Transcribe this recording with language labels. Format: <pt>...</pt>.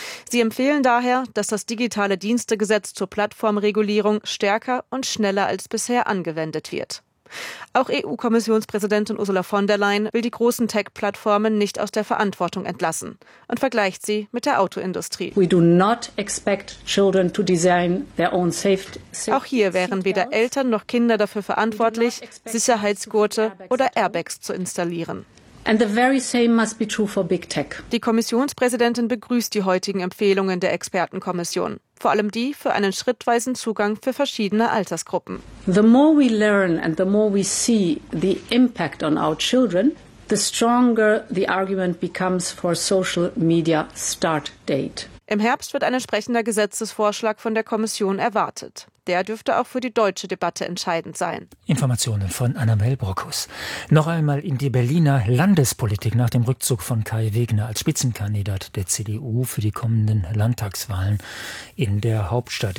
<de>Sie empfehlen daher, dass das digitale Dienstegesetz zur Plattformregulierung stärker und schneller als bisher angewendet wird. Auch EU-Kommissionspräsidentin Ursula von der Leyen will die großen Tech-Plattformen nicht aus der Verantwortung entlassen und vergleicht sie mit der Autoindustrie.</de> <en>We do not expect children to design their own safety.</en> <de>Auch hier wären weder Eltern noch Kinder dafür verantwortlich, Sicherheitsgurte oder Airbags zu installieren.</de> <en>And the very same must be true for Big Tech.</en> <de>Die Kommissionspräsidentin begrüßt die heutigen Empfehlungen der Expertenkommission, vor allem die für einen schrittweisen Zugang für verschiedene Altersgruppen.</de> <en>The more we learn and the more we see the impact on our children, the stronger the argument becomes for a social media start date.</en> <de>Im Herbst wird ein entsprechender Gesetzesvorschlag von der Kommission erwartet. Der dürfte auch für die deutsche Debatte entscheidend sein. Informationen von Annabel Brockhus. Noch einmal in die Berliner Landespolitik nach dem Rückzug von Kai Wegner als Spitzenkandidat der CDU für die kommenden Landtagswahlen in der Hauptstadt.</de>